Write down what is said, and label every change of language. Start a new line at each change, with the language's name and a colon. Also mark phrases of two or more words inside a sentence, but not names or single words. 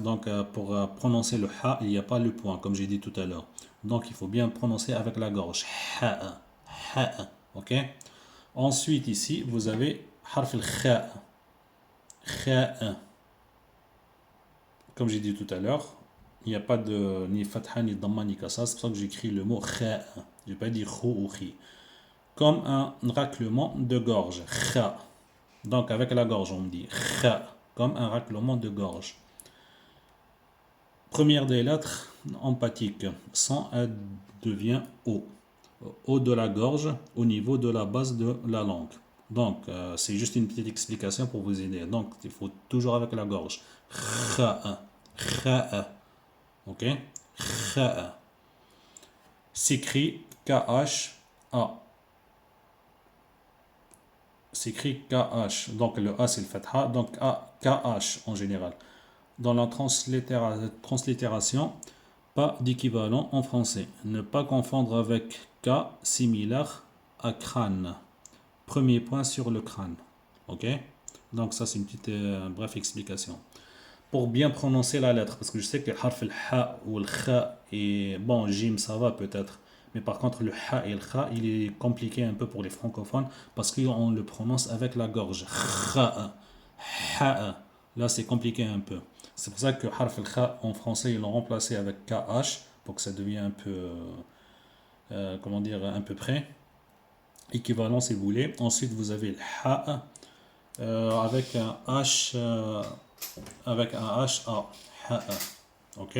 French: Donc, pour prononcer le ha, il n'y a pas le point, comme j'ai dit tout à l'heure. Donc, il faut bien prononcer avec la gorge. Ha, ha. Ok? Ensuite, ici, vous avez
Arabic: حرف الخاء.
French: Kha. Comme j'ai dit tout à l'heure, il n'y a pas de ni fatha, ni dhamma, ni kasra. C'est pour ça que j'écris le mot kha. Je n'ai pas dit khou ou khi. Comme un raclement de gorge. Kha. Donc avec la gorge, on me dit kha. Comme un raclement de gorge. Première des lettres empathiques. Sans, elle devient O. O de la gorge, au niveau de la base de la langue. Donc, c'est juste une petite explication pour vous aider. Donc, il faut toujours avec la gorge. Kha. Kha. Ok? Kha. S'écrit K-H-A. S'écrit K-H. Donc, le A, c'est le fatha. Donc, A, K-H en général. Dans la translittération, pas d'équivalent en français. Ne pas confondre avec K similaire à crâne. Premier point sur le crâne. Ok? Donc, ça, c'est une petite bref explication. Pour bien prononcer la lettre, parce que je sais que le harf le ha ou le kha et bon, jim ça va peut-être, mais par contre le ha et le kha il est compliqué un peu pour les francophones parce qu'on le prononce avec la gorge. Kha, ha, là c'est compliqué un peu. C'est pour ça que harf le kha en français ils l'ont remplacé avec kh pour que ça devienne un peu, comment dire, un peu près. Équivalent si vous voulez. Ensuite vous avez le ha avec un h. Avec un H-A. Ok?